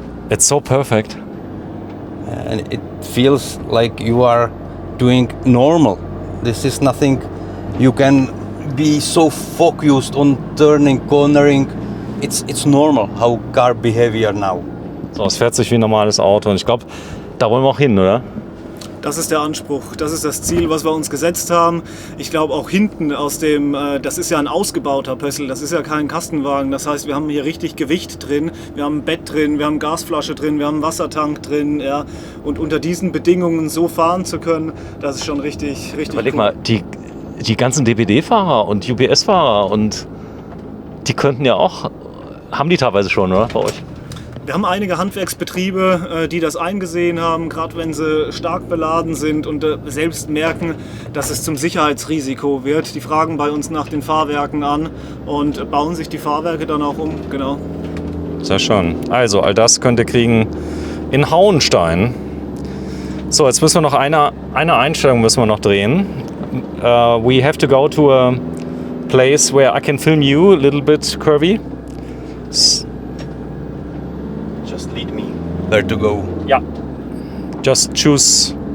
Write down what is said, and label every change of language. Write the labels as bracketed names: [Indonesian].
[English] It's so perfect. And it feels like you are doing normal. This is nothing you can be so focused on turning, cornering. It's normal how car behavior now. [German] So, es fährt sich wie ein normales Auto und ich glaube, da wollen wir auch hin, oder? Das ist der Anspruch, das ist das Ziel, was wir uns gesetzt haben. Ich glaube auch hinten aus dem, das ist ja ein ausgebauter Pössl, das ist ja kein Kastenwagen. Das heißt, wir haben hier richtig Gewicht drin, wir haben ein Bett drin, wir haben Gasflasche drin, wir haben einen Wassertank drin. Ja. Und unter diesen Bedingungen so fahren zu können, das ist schon richtig Überleg cool. mal, die ganzen DPD-Fahrer und UPS-Fahrer und die könnten ja auch, haben die teilweise schon, oder, bei euch? Wir haben einige Handwerksbetriebe, die das eingesehen haben, gerade wenn sie stark beladen sind und selbst merken, dass es zum Sicherheitsrisiko wird. Die fragen bei uns nach den Fahrwerken an und bauen sich die Fahrwerke dann auch um. Genau. Sehr schön. Also, all das könnt ihr kriegen in Hauenstein. So, jetzt müssen wir noch eine Einstellung müssen wir noch drehen. [English] We have to go to a place where I can film you a little bit curvy. Just lead me where to go. Ja. Just choose.